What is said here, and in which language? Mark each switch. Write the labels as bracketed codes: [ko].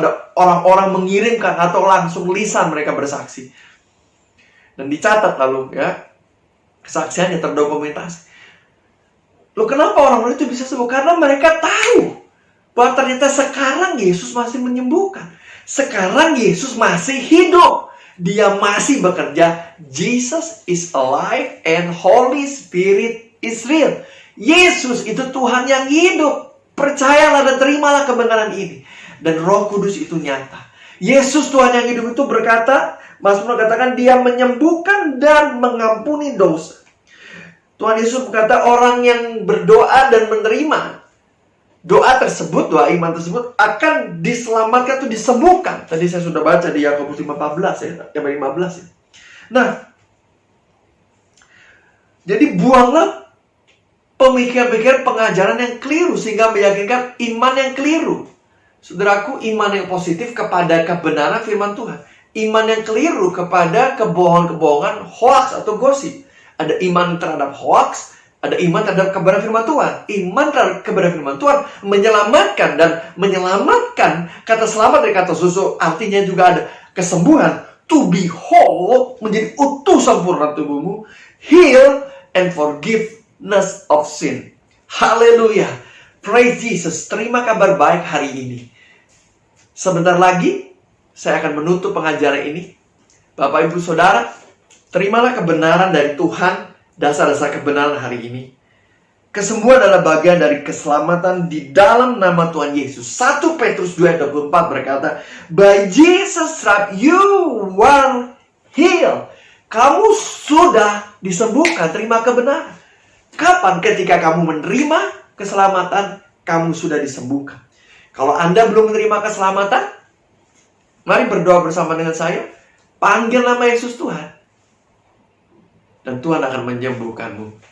[id] Ada orang-orang mengirimkan atau langsung lisan mereka bersaksi dan dicatat lalu ya, kesaksiannya terdokumentasi. Loh, kenapa orang-orang itu bisa sembuh? Karena mereka tahu bahwa ternyata sekarang Yesus masih menyembuhkan. Sekarang Yesus masih hidup. Dia masih bekerja. [en] Jesus is alive and Holy Spirit is real. [id] Yesus itu Tuhan yang hidup. Percayalah dan terimalah kebenaran ini. Dan Roh Kudus itu nyata. Yesus Tuhan yang hidup itu berkata, Mazmur katakan, dia menyembuhkan dan mengampuni dosa. Tuhan Yesus berkata, orang yang berdoa dan menerima doa tersebut, doa iman tersebut, akan diselamatkan atau disembuhkan. Tadi saya sudah baca di Yakobus 5:14 ya, yang 15 ya. Nah, jadi buanglah pemikiran-pemikiran pengajaran yang keliru sehingga meyakinkan iman yang keliru. Saudaraku, iman yang positif kepada kebenaran firman Tuhan. Iman yang keliru kepada kebohongan-kebohongan, hoax atau gosip. Ada iman terhadap hoax, ada iman terhadap kebenaran firman Tuhan. Iman terhadap kebenaran firman Tuhan menyelamatkan, dan menyelamatkan, kata selamat dari kata susu, artinya juga ada kesembuhan. [en] To be whole, [id] menjadi utuh sempurna tubuhmu. [en] Heal and forgiveness of sin. [id] Haleluya. [en] Praise Jesus. [id] Terima kabar baik hari ini. Sebentar lagi saya akan menutup pengajaran ini. Bapak, Ibu, Saudara, terimalah kebenaran dari Tuhan, dasar-dasar kebenaran hari ini. Kesembuhan adalah bagian dari keselamatan di dalam nama Tuhan Yesus. [en] 1 Petrus 2:24 berkata, by Jesus' stripes you were healed. [id] Kamu sudah disembuhkan, terima kebenaran. Kapan? Ketika kamu menerima keselamatan, kamu sudah disembuhkan. Kalau Anda belum menerima keselamatan, mari berdoa bersama dengan saya. Panggil nama Yesus Tuhan. Dan Tuhan akan menyembuhkanmu.